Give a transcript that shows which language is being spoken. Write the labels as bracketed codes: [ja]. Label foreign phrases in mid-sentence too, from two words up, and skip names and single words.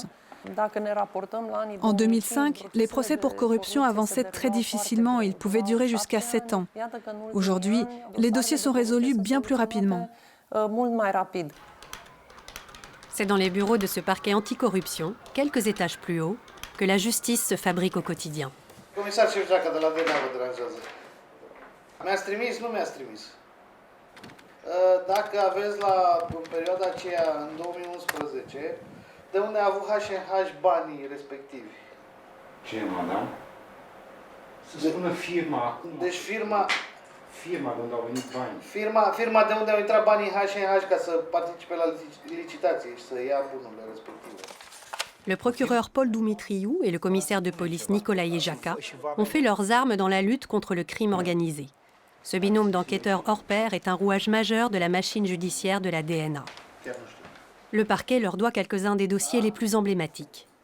[fr] En 2005, les procès pour corruption avançaient très difficilement et ils pouvaient durer jusqu'à 7 ans. Aujourd'hui, les dossiers sont résolus bien plus rapidement. C'est dans les bureaux de ce parquet anticorruption, quelques étages plus haut, que la justice se fabrique au quotidien. [ro] Comisar Șefjaca de la DNA vă deranjează. Mi-ați trimis, nu mi-ați trimis. Dacă aveți în perioada aceea, în 2011, de unde a avut H&H banii respectivi? Ce, madame? Să spună firma acum. Deci firma de unde au venit banii. Firma de unde au intrat banii H&H ca să participe la licitație și să ia bunurile respective. [fr] Le procureur Paul Dumitriu et le commissaire de police Nicolae Jaca ont fait leurs armes dans la lutte contre le crime organisé. Ce binôme d'enquêteurs hors pair est un rouage majeur de la machine judiciaire de la DNA. Le parquet leur doit quelques-uns des dossiers les plus emblématiques.